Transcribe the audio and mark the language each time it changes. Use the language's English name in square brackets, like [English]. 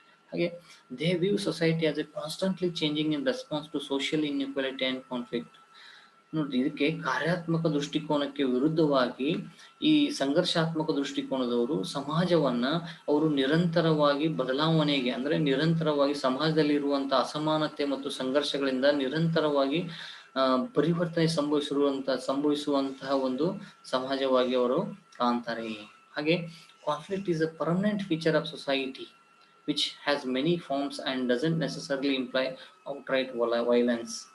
[English] ಹಾಗೆ they view society as a constantly changing in response to social inequality and conflict. [Kannada] ನೋಡಿ, ಇದಕ್ಕೆ ಕಾರ್ಯಾತ್ಮಕ ದೃಷ್ಟಿಕೋನಕ್ಕೆ ವಿರುದ್ಧವಾಗಿ ಈ ಸಂಘರ್ಷಾತ್ಮಕ ದೃಷ್ಟಿಕೋನದವರು ಸಮಾಜವನ್ನ ಅವರು ನಿರಂತರವಾಗಿ ಬದಲಾವಣೆಗೆ ಅಂದ್ರೆ ನಿರಂತರವಾಗಿ ಸಮಾಜದಲ್ಲಿ ಇರುವಂತಹ ಅಸಮಾನತೆ ಮತ್ತು ಸಂಘರ್ಷಗಳಿಂದ ನಿರಂತರವಾಗಿ ಪರಿವರ್ತನೆ ಸಂಭವಿಸುವಂತಹ ಒಂದು ಸಮಾಜವಾಗಿ ಅವರು ಕಾಣ್ತಾರೆ. [English] ಹಾಗೆ conflict is a permanent feature of society which has many forms and doesn't necessarily imply outright violence.